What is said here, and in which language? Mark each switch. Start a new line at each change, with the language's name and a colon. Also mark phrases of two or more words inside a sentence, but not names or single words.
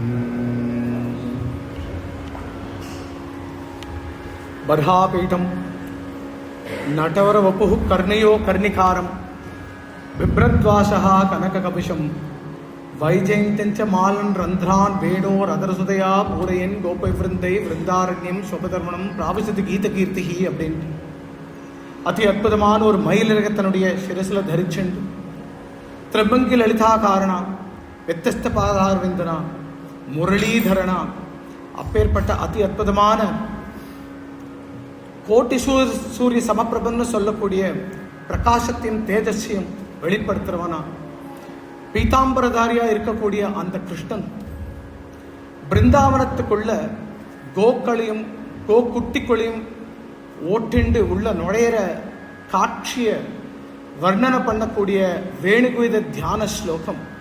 Sanskrit: बर्हापीठं नटवरवपुः कर्णयो कर्णिकारं बिभ्रद्वासः कनककपिशं वैजयन्तीं च मालन् रन्ध्रान् वेणोरधरसुधया पूरयन् गोपवृन्दै वृन्दारण्यं स्वपदर्मणं प्राविशति गीतकीर्तिः
Tamil: அப்படின்ட்டு அதி அற்புதமான ஒரு மயிலிறக தன்னுடைய சிரசில் தரிச்சுண்டு திரிபங்கி லலிதாகாரணா வித்தஸ்த பாதார்விந்தனா முரளீதரனா அப்பேற்பட்ட அதி அற்புதமான கோட்டி சூரிய சமப்பிரபன்னு சொல்லக்கூடிய பிரகாசத்தின் தேஜஸ்யம் வெளிப்படுத்துறவனா பீதாம்பரதாரியா இருக்கக்கூடிய அந்த கிருஷ்ணன் பிருந்தாவனத்துக்குள்ள கோக்களையும் கோக்குட்டிக்குள்ளையும் ஓட்டிண்டு உள்ள நுழையிற காட்சிய வர்ணனை பண்ணக்கூடிய வேணுகுவித தியான ஸ்லோகம்.